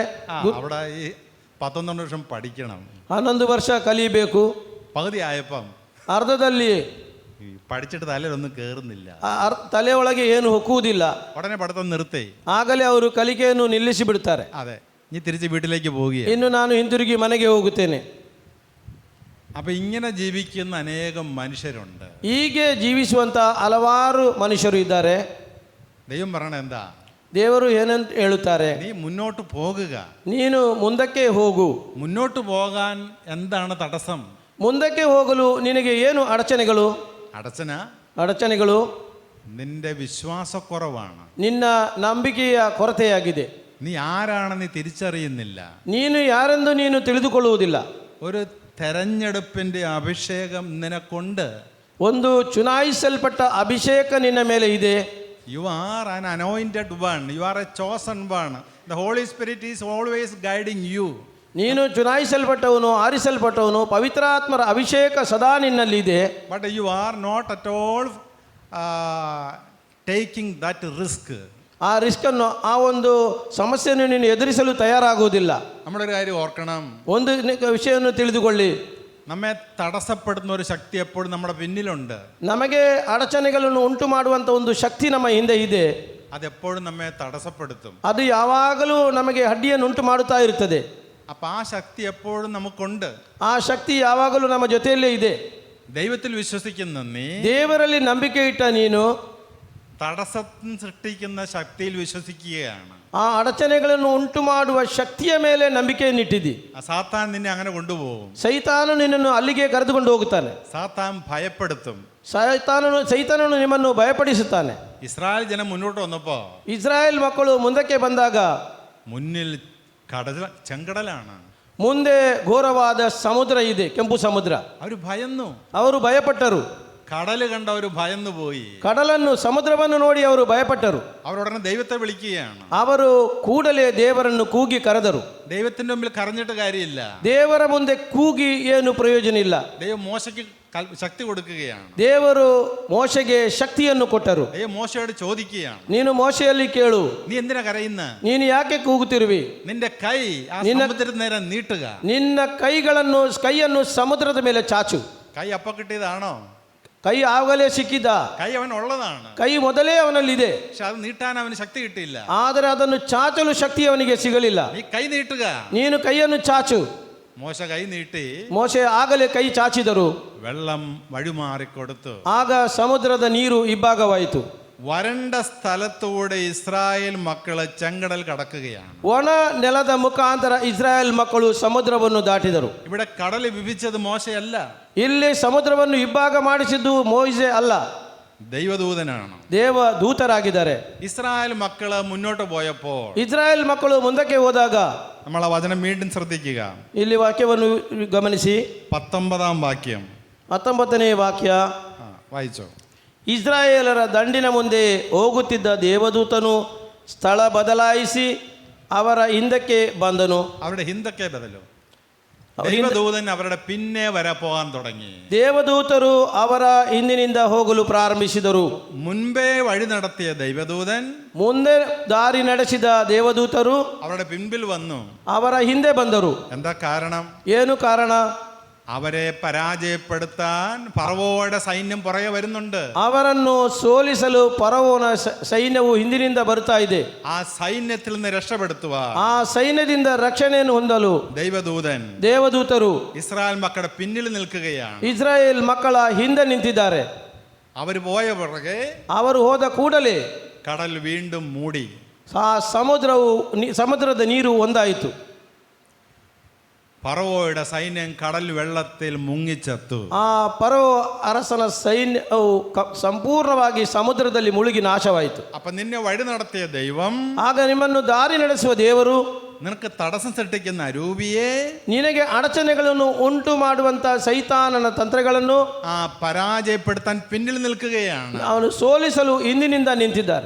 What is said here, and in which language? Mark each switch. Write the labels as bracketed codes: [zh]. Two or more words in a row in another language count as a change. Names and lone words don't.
[ml] അവിടെ ഈ 11 വർഷം പഠിക്കണം. [kn] 11 ವರ್ಷ ಕಲಿಯಬೇಕು. [ml] പകുതി ആയപ്പം [kn] ಅರ್ಧದಲ್ಲಿ [ml] പഠിച്ചിട്ട് തലയിലൊന്നും കേറുന്നില്ല, [kn] ತಲೆ ಒಳಗೆ ಏನು ಹೊಕ್ಕುವುದಿಲ್ಲ. [ml] ഉടനെ പഠിത്തം നിർത്തി. [kn] ಆಗಲೇ ಅವರು ಕಲಿಕೆಯನ್ನು ನಿಲ್ಲಿಸಿ ಬಿಡುತ್ತಾರೆ. [ml] അതെ, ഇനി തിരിച്ച് വീട്ടിലേക്ക് പോവുകയാണ്. [kn] ಇನ್ನು ನಾನು ಹಿಂದಿರುಗಿ ಮನೆಗೆ ಹೋಗುತ್ತೇನೆ. [ml] അപ്പൊ ഇങ്ങനെ ജീവിക്കുന്ന അനേകം മനുഷ്യരുണ്ട്. [kn] ಹೀಗೆ ಜೀವಿಸುವಂತ ಹಲವಾರು ಮನುಷ್ಯರು ಇದ್ದಾರೆ. [ml] ദൈവം പറയണ എന്താ? [kn] ದೇವರು ಏನಂತ ಹೇಳುತ್ತಾರೆ? [ml] നീ മുന്നോട്ട് പോകുക. [kn] ನೀನು ಮುಂದಕ್ಕೆ ಹೋಗು. [ml] മുന്നോട്ട് പോകാൻ എന്താണ് തടസ്സം? [kn] ಮುಂದಕ್ಕೆ ಹೋಗಲು ನಿನಗೆ ಏನು ಅಡಚಣೆಗಳು? ಅಡಚಣೆಗಳು [ml] നിന്റെ വിശ്വാസക്കുറവാണ്. [kn] ನಿನ್ನ ನಂಬಿಕೆಯ ಕೊರತೆಯಾಗಿದೆ. [ml] നീ ആരാണെന്ന് നീ തിരിച്ചറിയുന്നില്ല. [kn] ನೀನು ಯಾರೆಂದು ನೀನು ತಿಳಿದುಕೊಳ್ಳುವುದಿಲ್ಲ. [ml] ഒരു തെരഞ്ഞെടുപ്പിന്റെ അഭിഷേകം നിനക്കുണ്ട്. [kn] ಒಂದು ಚುನಾಯಿಸಲ್ಪಟ್ಟ ಅಭಿಷೇಕ ನಿನ್ನ ಮೇಲೆ ಇದೆ. [en] You are an anointed one. You are a chosen one. The Holy Spirit is always guiding you. [kn] ನೀನು ಚುನಾಯಿಸಲ್ಪಟ್ಟವನು, ಆರಿಸಲ್ಪಟ್ಟವನು. ಪವಿತ್ರಾತ್ಮರ ಅಭಿಷೇಕ ಸದಾ ನಿನ್ನಲ್ಲಿದೆ. [en] But you are not at all taking that risk. [kn] ಆ ರಿಸ್ಕನ್ನು, ಆ ಒಂದು ಸಮಸ್ಯೆಯನ್ನು ನೀನು ಎದುರಿಸಲು ತಯಾರಾಗುವುದಿಲ್ಲ. [ml] നമ്മളൊരു കാര്യം ഓർക്കണം. [kn] ಒಂದು ವಿಷಯವನ್ನು ತಿಳಿದುಕೊಳ್ಳಿ. [ml] നമ്മെ തടസ്സപ്പെടുന്ന ഒരു ശക്തി എപ്പോഴും നമ്മുടെ പിന്നിലുണ്ട്. [kn] ನಮಗೆ ಅಡಚಣೆಗಳನ್ನು ಉಂಟು ಮಾಡುವಂಥ ಒಂದು ಶಕ್ತಿ ನಮ್ಮ ಹಿಂದೆ ಇದೆ. [ml] അതെപ്പോഴും നമ്മെ തടസ്സപ്പെടുത്തും. [kn] ಅದು ಯಾವಾಗಲೂ ನಮಗೆ ಅಡ್ಡಿಯನ್ನು ಉಂಟು ಮಾಡುತ್ತಾ ಇರುತ್ತದೆ. [ml] അപ്പൊ ആ ശക്തി എപ്പോഴും നമുക്കുണ്ട്. [kn] ಆ ಶಕ್ತಿ ಯಾವಾಗಲೂ ನಮ್ಮ ಜೊತೆಯಲ್ಲೇ ಇದೆ. [ml] ദൈവത്തിൽ വിശ്വസിക്കുന്ന നീ, [kn] ದೇವರಲ್ಲಿ ನಂಬಿಕೆ ಇಟ್ಟ ನೀನು [ml] തടസ്സം സൃഷ്ടിക്കുന്ന ശക്തിയിൽ വിശ്വസിക്കുകയാണ്. [kn] ಆ ಅಡಚಣೆಗಳನ್ನು ಉಂಟು ಮಾಡುವ ಶಕ್ತಿಯ ಮೇಲೆ ನಂಬಿಕೆಯನ್ನಿಟ್ಟಿದ್ದಿ. [ml] സാത്താൻ നിന്നെ അങ്ങനെ കൊണ്ടുപോകും. [kn] ಸೈತಾನನು ನಿನ್ನನ್ನು ಅಲ್ಲಿಗೆ ಕರೆದುಕೊಂಡು ಹೋಗುತ್ತಾನೆ. [ml] സാത്താൻ ഭയപ്പെടുത്തും. [kn] ಸೈತಾನನು ನಿಮ್ಮನ್ನು ಭಯಪಡಿಸುತ್ತಾನೆ. [ml] ഇസ്രായേൽ ജനം മുന്നോട്ട് വന്നപ്പോ, [kn] ಇಸ್ರಾಯೇಲ್ ಮಕ್ಕಳು ಮುಂದಕ್ಕೆ ಬಂದಾಗ [ml] മുന്നിൽ ചെങ്കടലാണ്, [kn] ಮುಂದೆ ಘೋರವಾದ ಸಮುದ್ರ ಇದೆ, ಕೆಂಪು ಸಮುದ್ರ. [ml] അവർ ഭയന്നു. [kn] ಅವರು ಭಯಪಟ್ಟರು. [ml] കടല് കണ്ടവർ ഭയന്നു പോയി. [kn] ಕಡಲನ್ನು, ಸಮುದ್ರವನ್ನು ನೋಡಿ ಅವರು ಭಯಪಟ್ಟರು. [ml] അവരുടനെ ദൈവത്തെ വിളിക്കുകയാണ്. [kn] ಅವರು ಕೂಡಲೇ ದೇವರನ್ನು ಕೂಗಿ ಕರೆದರು. [ml] ദൈവത്തിന്റെ മുമ്പിൽ കരഞ്ഞിട്ട് കാര്യമില്ല. [kn] ದೇವರ ಮುಂದೆ ಕೂಗಿ ಏನು ಪ್ರಯೋಜನ ಇಲ್ಲ. [ml] ദൈവം മോശയ്ക്ക് ശക്തി കൊടുക്കുകയാണ്. [kn] ದೇವರು ಮೋಶೆಗೆ ಶಕ್ತಿಯನ್ನು ಕೊಟ್ಟರು. [ml] ദൈവം മോശയോട് ചോദിക്കുകയാണ്, [kn] ನೀನು ಮೋಶೆಯಲ್ಲಿ ಕೇಳು, [ml] നീ എന്തിനാ കരയുന്ന? [kn] ನೀನು ಯಾಕೆ ಕೂಗುತ್ತಿರುವಿ? [ml] നിന്റെ കൈ ആ സമുദ്രത്തിന് നേരെ നീട്ടുക. [kn] ನಿನ್ನ ಕೈಯನ್ನು ಸಮುದ್ರದ ಮೇಲೆ ಚಾಚು. [ml] കൈ അപ്പ കിട്ടിയതാണോ? [kn] ಕೈ ಆಗಲೇ ಸಿಕ್ಕಿದ. [ml] കൈ അവൻ ഉള്ളതാണ്. [kn] ಕೈ ಮೊದಲೇ ಅವನಲ್ಲಿದೆ. [ml] പക്ഷെ അത് നീട്ടാൻ അവന് ശക്തി കിട്ടിയില്ല. [kn] ಆದರೆ ಅದನ್ನು ಚಾಚಲು ಶಕ್ತಿ ಅವನಿಗೆ ಸಿಗಲಿಲ್ಲ. [ml] നീ കൈ നീട്ടുക. [kn] ನೀನು ಕೈಯನ್ನು ಚಾಚು. [ml] മോശ കൈ നീട്ടി. [kn] ಮೋಶೆ ಆಗಲೇ ಕೈ ಚಾಚಿದರು. [ml] വെള്ളം വഴിമാറിക്കൊടുത്തു. [kn] ಆಗ ಸಮುದ್ರದ ನೀರು ಇಬ್ಬಾಗವಾಯಿತು. [ml] വരണ്ട സ്ഥലത്തൂടെ ഇസ്രായേൽ മക്കള് ചെങ്കടൽ കടക്കുകയാണ്. [kn] ಒಣ ನೆಲದ ಮುಖಾಂತರ ಇಸ್ರಾಯೇಲ್ ಮಕ್ಕಳು ಸಮುದ್ರವನ್ನು ದಾಟಿದರು. [ml] ഇവിടെ കടൽ വിഭിച്ചത് മോശയല്ല, [kn] ಇಲ್ಲಿ ಸಮುದ್ರವನ್ನು ಇಬ್ಬಾಗ ಮಾಡಿಸಿದ್ದು ಮೋಸೆ ಅಲ್ಲ, [ml] ദൈവദൂതനാണ്. [kn] ದೇವದೂತರಾಗಿದ್ದಾರೆ. [ml] ഇസ്രായേൽ മക്കള് മുന്നോട്ട് പോയപ്പോൾ, [kn] ಇಸ್ರಾಯೇಲ್ ಮಕ್ಕಳು ಮುಂದಕ್ಕೆ ಹೋದಾಗ, [ml] നമ്മൾ ആ വചനം വീണ്ടും ശ്രദ്ധിക്കുക. [kn] ಇಲ್ಲಿ ವಾಕ್ಯವನ್ನು ಗಮನಿಸಿ. [ml] 19 വാക്യം [kn] 19ನೇ ವಾಕ್ಯ [ml] വായിച്ചോ. [kn] ಇಸ್ರಾಯೇಲರ ದಂಡಿನ ಮುಂದೆ ಹೋಗುತ್ತಿದ್ದ ದೇವದೂತನು ಸ್ಥಳ ಬದಲಾಯಿಸಿ ಅವರ ಹಿಂದಕ್ಕೆ ಬಂದನು. [ml] അവരുടെ [kn] ಹಿಂದಕ್ಕೆ ಬದಲು. [ml] ദൈവദൂതൻ അവരുടെ പിന്നെ പോകാൻ തുടങ്ങി. [kn] ದೇವದೂತರು ಅವರ ಹಿಂದಿನಿಂದ ಹೋಗಲು ಪ್ರಾರಂಭಿಸಿದರು. [ml] മുൻപേ വഴി നടത്തിയ ദൈവദൂതൻ [kn] ಮುಂದೆ ದಾರಿ ನಡೆಸಿದ ದೇವದೂತರು [ml] അവരുടെ പിൻപിൽ വന്നു. [kn] ಅವರ ಹಿಂದೆ ಬಂದರು. [ml] എന്താ കാരണം? [kn] ಏನು ಕಾರಣ? [ml] അവരെ പരാജയപ്പെടുത്താൻ ഫറവോയുടെ സൈന്യം പുറകെ വരുന്നുണ്ട്. [kn] ಅವರನ್ನು ಸೋಲಿಸಲು ಫರೋವನ ಸೈನ್ಯವು ಹಿಂದಿನಿಂದ ಬರ್ತಾ ಇದೆ. [ml] ആ സൈന്യത്തിൽ നിന്ന് രക്ഷപ്പെടുത്തുവാൻ [kn] ಆ ಸೈನ್ಯದಿಂದ ರಕ್ಷಣೆಯನ್ನು ಹೊಂದಲು ದೇವದೂತರು [ml] ഇസ്രായേൽ മക്കളുടെ പിന്നിൽ നിൽക്കുകയാണ്. [kn] ಇಸ್ರಾಯೇಲ್ ಮಕ್ಕಳ ಹಿಂದೆ ನಿಂತಿದ್ದಾರೆ. [ml] അവർ പോയ പുറകെ [kn] ಅವರು ಹೋದ ಕೂಡಲೇ [ml] കടൽ വീണ്ടും മൂടി. [kn] ಸಮುದ್ರದ ನೀರು ಒಂದಾಯಿತು. [ml] ഫറവോയുടെ സൈന്യം കടൽ വെള്ളത്തിൽ മുങ്ങിച്ചത്തു. [kn] ಆ ಫರೋ ಅರಸನ ಸೈನ್ಯವು ಸಂಪೂರ್ಣವಾಗಿ ಸಮುದ್ರದಲ್ಲಿ ಮುಳುಗಿ ನಾಶವಾಯಿತು. [ml] അപ്പൊ നിന്നെ വഴി നടത്തിയ ദൈവം, [kn] ಆಗ ನಿಮ್ಮನ್ನು ದಾರಿ ನಡೆಸುವ ದೇವರು, [ml] നിനക്ക് തടസ്സം സൃഷ്ടിക്കുന്ന അരൂപിയെ, [kn] ನಿನಗೆ ಅಡಚಣೆಗಳನ್ನು ಉಂಟು ಮಾಡುವಂತ ಸೈತಾನನ ತಂತ್ರಗಳನ್ನು [ml] പരാജയപ്പെടുത്താൻ പിന്നിൽ നിൽക്കുകയാണ്. [kn] ಅವನು ಸೋಲಿಸಲು ಹಿಂದಿನಿಂದ ನಿಂತಿದ್ದಾರೆ.